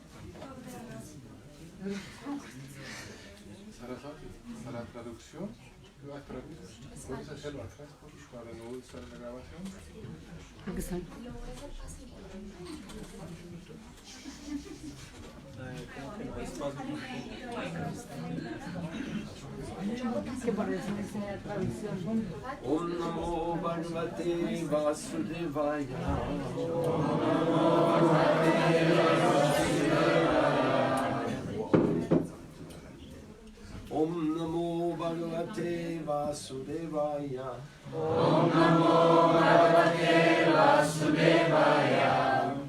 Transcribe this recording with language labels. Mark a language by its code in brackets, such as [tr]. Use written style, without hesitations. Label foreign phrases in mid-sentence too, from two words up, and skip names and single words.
[es] Saraswati, para la traducción, ¿Puedes hacerlo atrás para no usar la grabación? Aquí están. Que por eso me enseña traducción. [sa] Om Namo Bhagavate Vasudevaya. Om Namo Bhagavate Vasudevaya. Om Namo Bhagavate Vasudevaya.